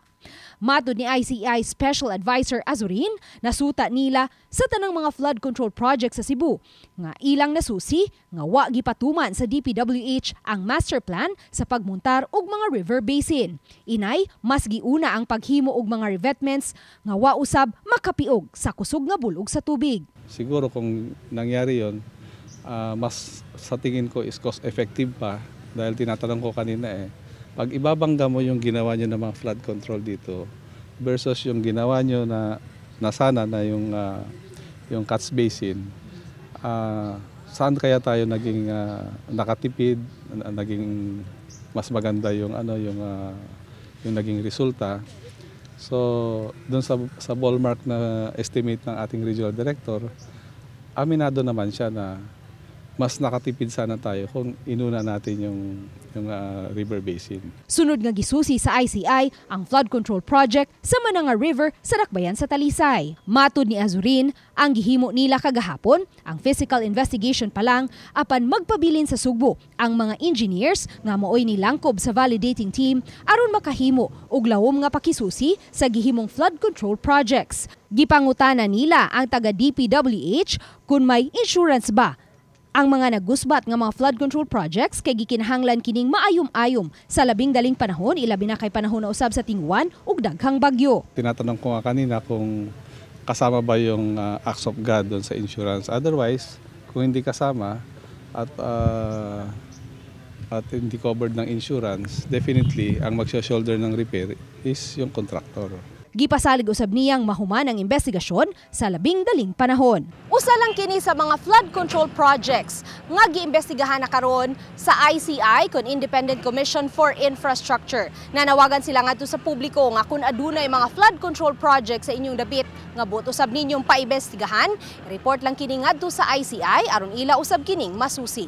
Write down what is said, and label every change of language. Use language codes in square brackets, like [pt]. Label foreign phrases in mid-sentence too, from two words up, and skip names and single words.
[ceb] Matud ni ICI Special Advisor Azurin, nasuta nila sa tanang mga [en] flood control project [ceb] sa Cebu nga ilang nasusi nga wa gipatuman sa DPWH ang [en] master plan [ceb] sa pagmuntar og mga [en] river basin. [ceb] Inay, mas giuna ang paghimo og mga revetments nga wa usab makapiog sa kusog nga bulog sa tubig. [tl] Siguro kung nangyari yon, mas sa tingin ko is [en] cost effective [tl] pa dahil tinatanong ko kanina pag ibabangga mo yung ginawa nyo ng mga [en] flood control [tl] dito versus yung ginawa nyo na sana na yung [en] catch basin, [tl] saan kaya tayo naging nakatipid, naging mas maganda yung yung naging resulta. So, doon sa ballpark na estimate ng ating [en] regional director, [tl] aminado naman siya na mas nakatipid sana tayo kung inuna natin yung [en] river basin. [ceb] Sunod nga gisusi sa ICI ang [en] flood control project [ceb] sa Mananga River sa Dakbayan sa Talisay. Matud ni Azurin, ang gihimo nila kagahapon, ang [en] physical investigation [ceb] pa lang apan magpabilin sa Sugbo ang mga engineers nga mooy nilangkob sa [en] validating team [ceb] aron makahimo og lawom nga pakisusi sa gihimong [en] flood control projects. [ceb] Gipangutana nila ang taga DPWH kung may insurance ba ang mga nagusbat nga mga [en] flood control projects [ceb] kay gikinahanglan kining maayom-ayom sa labing daling panahon, ilabi na kay panahon na usab sa tingwan ug daghang bagyo. [tl] Tinatanong ko nga kanina kung kasama ba yung [en] acts of God [tl] doon sa insurance. Otherwise, kung hindi kasama at hindi covered ng insurance, definitely ang magsho-shoulder ng repair is yung contractor. [ceb] Gipasalig usab niyang mahuman ang investigasyon sa labing daling panahon. Usa lang kini sa mga [en] flood control projects [ceb] nga giimbestigahan na karon sa ICI kon Independent Commission for Infrastructure. Nanawagan sila ngadto sa publiko nga kung adunay mga [en] flood control projects [ceb] sa inyong dapit nga buot usab ninyong paimbestigahan, report lang kini ngadto sa ICI aron ila usab kining masusi.